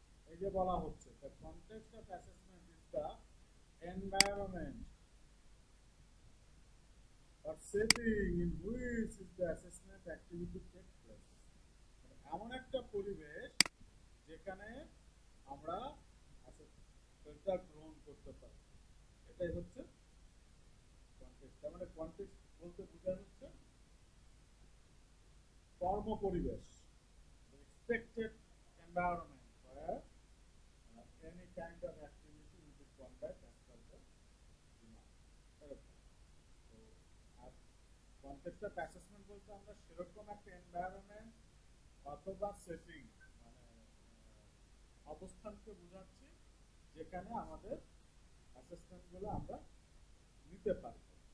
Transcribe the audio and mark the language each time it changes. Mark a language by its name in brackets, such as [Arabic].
[Bangla] এই যে বলা হচ্ছে [English] the context of assessment is the environment or setting in which is the assessment activity takes place. [Bangla] এমন একটা পরিবেশ যেখানে আমরা অ্যাসেসমেন্টটা গ্রহণ করতে পারি। এটাই হচ্ছে কনটেক্সট। তার মানে কনটেক্সট বলতে বোঝানো হচ্ছে কর্মপরিবেশ, [English] expected environment where any kind of activity will be conducted as per the demand. [Bangla] তো আর কনটেক্সট অফ অ্যাসেসমেন্ট বলতে আমরা সেরকম একটা এনভায়রনমেন্ট অথবা সেটিং মানে অবস্থানকে বোঝাচ্ছি যেখানে আমাদের অ্যাসেসমেন্টগুলো আমরা নিতে পারবো।